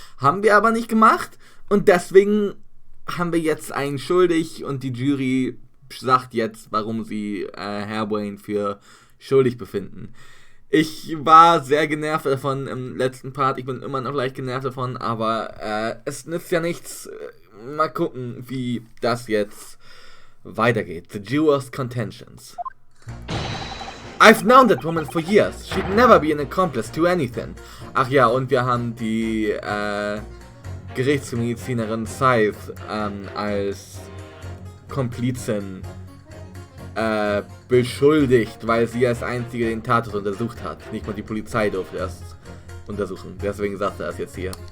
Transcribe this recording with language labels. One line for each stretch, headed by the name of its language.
German: Haben wir aber nicht gemacht und deswegen haben wir jetzt einen schuldig und die Jury sagt jetzt, warum sie Hairbrain für schuldig befinden. Ich war sehr genervt davon im letzten Part, ich bin immer noch leicht genervt davon, aber es nützt ja nichts. Mal gucken, wie das jetzt weitergeht.
English: The Jurors' Contentions. I've known that woman for years. She'd never be an accomplice to anything.
German: Ach ja, und wir haben die Gerichtsmedizinerin Scythe als Komplizin beschuldigt, weil sie als einzige den Tatort untersucht hat. Nicht mal die Polizei durfte das untersuchen. Deswegen sagt er es jetzt hier.